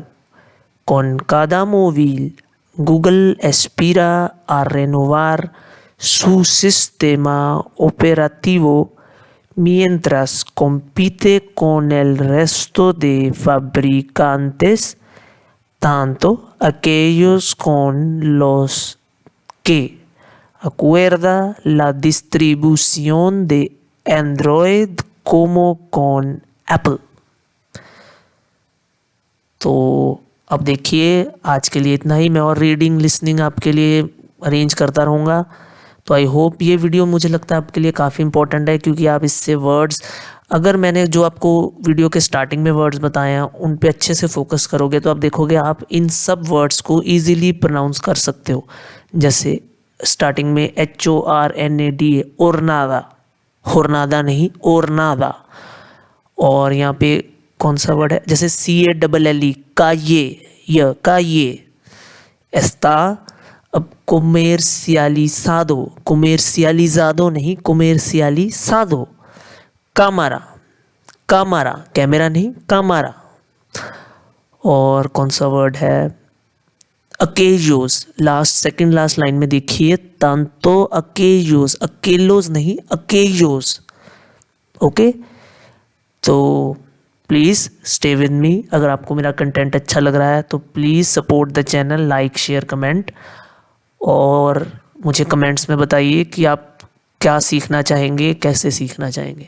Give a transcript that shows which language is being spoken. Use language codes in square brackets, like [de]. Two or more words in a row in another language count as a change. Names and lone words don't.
[es] Con cada móvil Google aspira a renovar su sistema operativo mientras compite con el resto de fabricantes, tanto aquellos con los que acuerda la distribución de Android como con Apple। [hi] तो अब देखिए, आज के लिए इतना ही। मैं और [en] reading listening [hi] आपके लिए अरेंज करता रहूँगा। तो [en] I hope [hi] ये वीडियो, मुझे लगता है आपके लिए काफ़ी इंपॉर्टेंट है, क्योंकि आप इससे वर्ड्स, अगर मैंने जो आपको वीडियो के स्टार्टिंग में वर्ड्स बताए हैं उन पे अच्छे से फोकस करोगे तो आप देखोगे आप इन सब वर्ड्स को [en] easily pronounce [hi] कर सकते हो। जैसे स्टार्टिंग में HORNADA, ओरनादा, होरनादा नहीं, ओरनादा। और यहाँ पे कौन सा वर्ड है, जैसे CALLE, [es] calle está [hi] अब comercializado नहीं, comercializado। [es] cámara, [hi] कैमरा नहीं, cámara। और कौन सा वर्ड है, aquellos, [en] second last line [hi] में देखिए, [es] tanto aquellos, aquellos नहीं, aquellos। [en] ओके, तो please stay with me. [hi] अगर आपको मेरा कंटेंट अच्छा लग रहा है तो [en] please support the channel, like, share, comment, [hi] और मुझे कमेंट्स में बताइए कि आप क्या सीखना चाहेंगे, कैसे सीखना चाहेंगे।